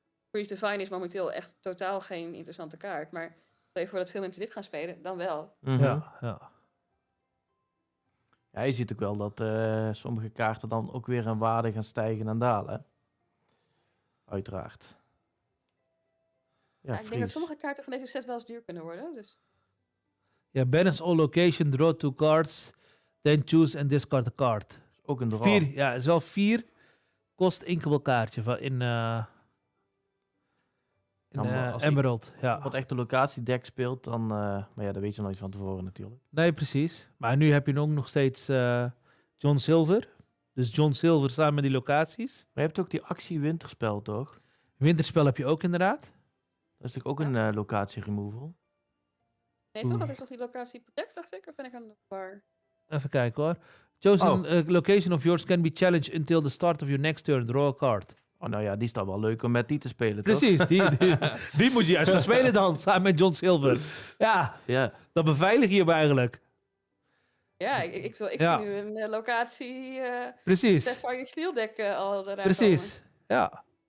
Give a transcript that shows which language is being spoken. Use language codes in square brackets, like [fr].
[nl] Freeze the Fine is momenteel echt totaal geen interessante kaart. Maar stel je voor dat veel mensen dit gaan spelen, dan wel. Mhm. Ja. Ja, je ziet ook wel dat sommige kaarten dan ook weer in waarde gaan stijgen en dalen. Hè? Uiteraard. Ja, Ja, ik denk dat Freeze. sommige kaarten van deze set wel eens duur kunnen worden. Dus. [en] Ja, balance all location, draw 2 cards, then choose and discard a card. [nl] Ook een draw. 4, ja, is wel 4. Kost inkable kaartje in als die- Emerald. Ja. Wat echt de locatiedeck speelt, dan... maar ja, dat weet je nooit van tevoren natuurlijk. Nee, precies. Maar nu heb je ook nog steeds John Silver. Dus John Silver samen met die locaties. Maar je hebt ook die actie winterspel, toch? Winterspel heb je ook inderdaad. Dat is toch ook een locatie removal? Nee, toch? Dat is toch die locatie protect, dacht ik? Of ben ik aan de war? Even kijken hoor. [en] Chosen location of yours can be challenged until the start of your next turn. Draw a card. [nl] Oh, nou ja, die is dan wel leuk om met die te spelen, toch? Precies, die moet je juist gaan spelen dan, samen met John Silver. Ja, Ja. dat beveilig je hem eigenlijk. Ja, ik Ja. zie nu een locatie Precies, Sapphire Steel deck al eruit precies. Ja.